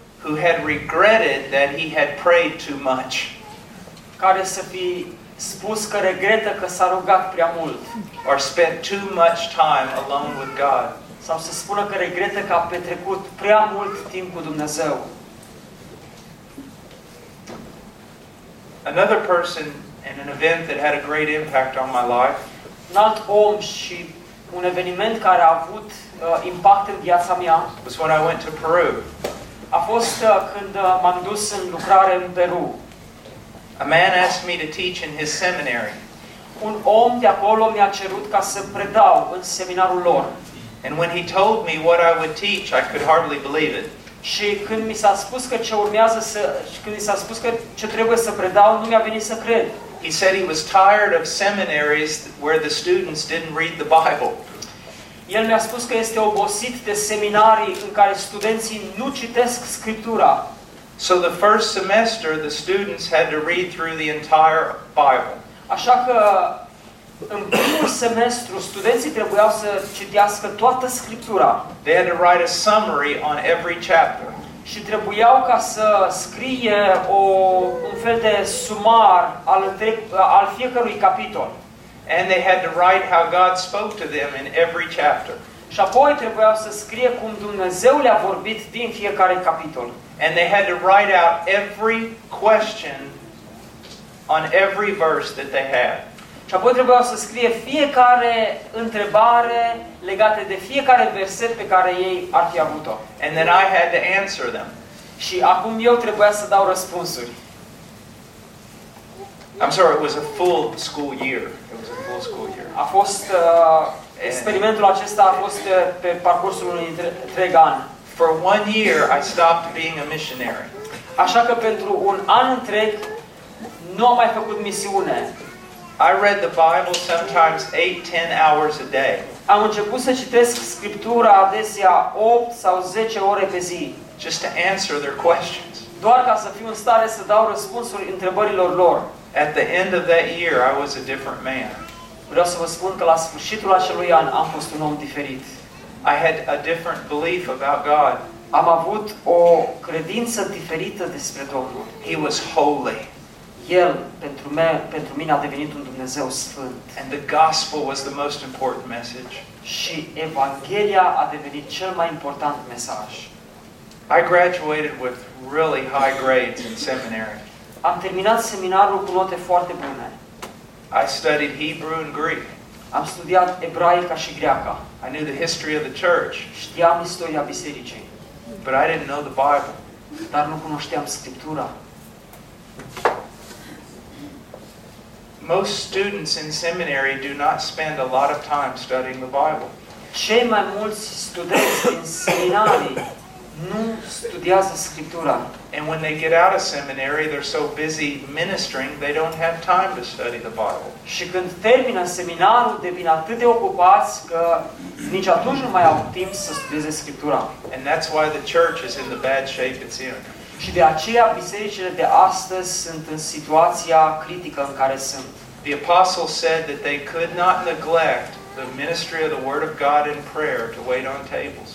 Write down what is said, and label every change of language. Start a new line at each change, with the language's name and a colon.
English: Who had regretted that he had prayed too much.
Romanian: Care să fi spus că regretă că s-a rugat prea mult.
English: Or spent too much time alone with God.
Romanian: Sau să spună că regretă că a petrecut prea mult timp cu Dumnezeu.
English: Another person and an event that had a great impact on my life.
Romanian: Un alt om și un eveniment care a avut impact în viața mea.
English: Was when I went to Peru.
Romanian: A fost când m-am dus în lucrare în Peru.
English: A man asked me to teach in his seminary.
Romanian: Un om de acolo mi-a cerut ca să predau în seminarul lor.
English: And when he told me what I would teach, I could hardly believe it.
Romanian: Și când mi s-a spus că ce urmează să când mi s-a spus că ce trebuie să predau, nu mi-a venit să cred.
English: He said he was tired of seminaries where the students didn't read the Bible.
Romanian: El mi-a spus că este obosit de seminarii în care studenții nu citesc Scriptura.
English: So the first semester the students had to read through the entire Bible.
Romanian: Așa că în primul semestru studenții trebuiau să citească toată Scriptura.
English: They had to write a summary on every chapter.
Romanian: Și trebuiau ca să scrie un fel de sumar al fiecărui capitol.
English: And they had to write how God spoke to them in every chapter.
Romanian: Și apoi trebuiau să scrie cum Dumnezeu le-a vorbit din fiecare capitol.
English: And they had to write out every question on every verse that they had.
Romanian: Și apoi trebuiau să scrie fiecare întrebare legată de fiecare verset pe care ei ar fi avut-o.
English: And then I had to answer them.
Romanian: Și acum eu trebuia să dau răspunsuri.
English: I'm sorry, it was a full school year. It was a full school year.
Romanian: A fost experimentul acesta a fost pe parcursul unui întreg an.
English: For one year I stopped being a missionary.
Romanian: Așa că pentru un an întreg nu am mai făcut misiune.
English: I read the Bible sometimes 8-10 hours a day.
Romanian: Am început să citesc Scriptura adesea 8 sau 10 ore pe zi.
English: Just to answer their questions.
Romanian: Doar ca să fiu în stare să dau răspunsuri întrebărilor lor.
English: At the end of that year, I was a different man.
Romanian: Vreau să vă spun că la sfârșitul acelui an am fost un om diferit.
English: I had a different belief about God.
Romanian: Am avut o credință diferită despre Domnul.
English: He was holy.
Romanian: El pentru mine, pentru mine a devenit un Dumnezeu sfânt.
English: And the gospel was the most important message.
Romanian: Și Evanghelia a devenit cel mai important mesaj.
English: I graduated with really high grades in seminary.
Romanian: Am terminat seminarul cu note foarte bune.
English: I studied Hebrew and Greek.
Romanian: Am studiat ebraica și greaca.
English: I knew the history of the church.
Romanian: Știam istoria bisericii.
English: But I didn't know the Bible.
Romanian: Dar nu cunoșteam Scriptura.
English: Most students in seminary do not spend a lot of time studying the Bible.
Romanian: Cei mai mulți studenți din seminari nu studiază Scriptura.
English: And when they get out of seminary, they're so busy ministering, they don't have time to study the Bible.
Romanian: Și când termină seminarul, devin atât de ocupați că nici atunci nu mai au timp să studieze Scriptura.
English: And that's why the church is in the bad shape it's in.
Romanian: Și de aceea bisericile de astăzi sunt în situația critică în care sunt.
English: The apostle said that they could not neglect the ministry of the word of God in prayer to wait on tables.